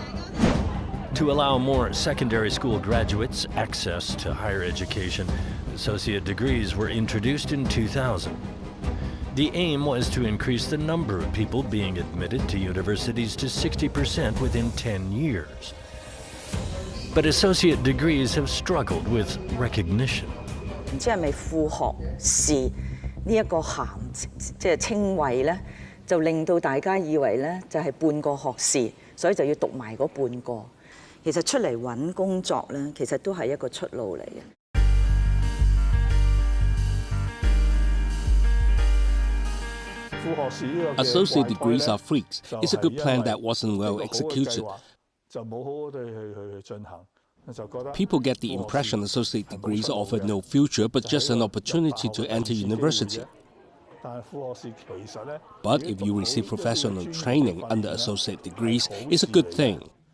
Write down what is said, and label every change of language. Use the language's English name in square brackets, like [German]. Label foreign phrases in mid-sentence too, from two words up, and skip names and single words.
[English] To allow more secondary school graduates access to higher education, associate degrees were introduced in 2000. The aim was to increase the number of people being admitted to universities to 60% within 10 years. But associate degrees have struggled with recognition. [Cantonese] 唔知係咪副學士呢一個銜即係稱謂咧，就令到大家以為咧就係半個學士，所以就要讀埋嗰半個。其實出嚟揾工作咧，其實都係一個出路嚟嘅。副 [English] Associate degrees are freaks. It's a good plan that wasn't well executed. People get the impression associate degrees offer no future, but just an opportunity to enter university. But if you receive professional training under associate degrees, it's a good thing.